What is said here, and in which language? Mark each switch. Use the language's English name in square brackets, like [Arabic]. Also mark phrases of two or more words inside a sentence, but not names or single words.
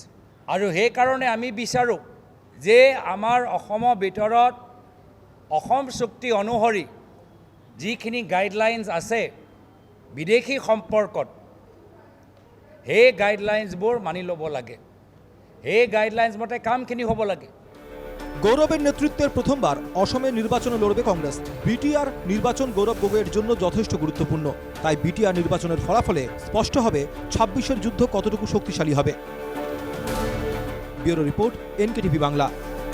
[Assamese] আৰু সেইকাৰণে আমি বিচাৰোঁ যে আমাৰ অসমৰ ভিতৰত অসম চুক্তি অনুসৰি যিখিনি গাইডলাইনছ আছে বিদেশী সম্পৰ্কত, সেই গাইডলাইনছবোৰ মানি ল'ব লাগে। সেই গাইডলাইনছ মতে কামখিনি হ'ব লাগে। [Bangla] গৌরবের নেতৃত্বের প্রথমবার অসমে নির্বাচনে লড়বে কংগ্রেস। বিটিআর নির্বাচন গৌরব গগৈয়ের জন্য যথেষ্ট গুরুত্বপূর্ণ। তাই বিটিআর নির্বাচনের ফলাফলে স্পষ্ট হবে 26-এর যুদ্ধ কতটুকু শক্তিশালী হবে। [English] bureau report, [Bangla] এনকেটিভি বাংলা।